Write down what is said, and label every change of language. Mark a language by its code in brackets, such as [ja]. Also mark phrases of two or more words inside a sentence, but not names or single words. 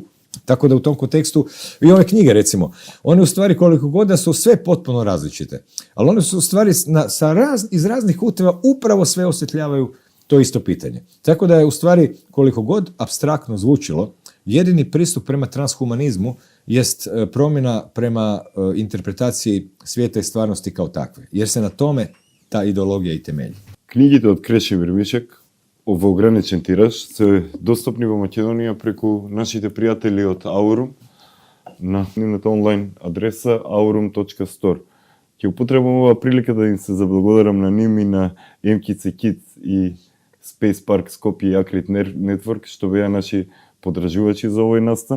[hr] Tako da u tom kontekstu, i ove knjige recimo, one u stvari koliko god da su sve potpuno različite, ali one su u stvari iz raznih kuteva upravo sve osvjetljavaju to isto pitanje. Tako da je u stvari koliko god apstraktno zvučilo, jedini pristup prema transhumanizmu jest promjena prema interpretaciji svijeta i stvarnosti kao takve, jer se na tome ta ideologija i temelji. [mk] Книгите од Крешимир Мишек во ограничен тираж се достапни во Македонија преку нашите пријатели од Aurum на нивната онлайн адреса aurum.store. Ќе употребам оваа прилика да им се заблагодарам на нив и на MKC Kids и Space Park Skopje и Akrit Network, што беа наши поддржувачи за овој настан.